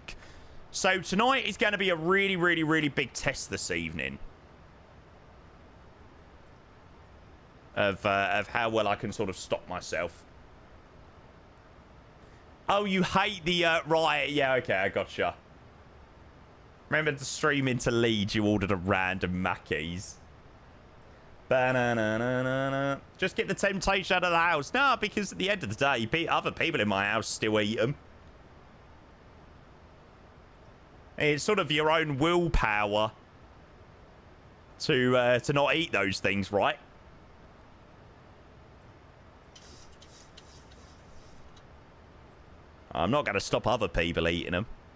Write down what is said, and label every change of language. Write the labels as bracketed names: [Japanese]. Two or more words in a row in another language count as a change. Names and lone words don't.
[English] So tonight is going to be a really, really, really big test this evening. Of how well I can sort of stop myself. Oh, you hate the riot? Yeah, okay, I gotcha. Remember to stream into Leeds, you ordered a random Mackey's. Ba-na-na-na-na-na. Just get the temptation out of the house. No, because at the end of the day, other people in my house still eat them. It's sort of your own willpower to not eat those things, right? I'm not going to stop other people eating them.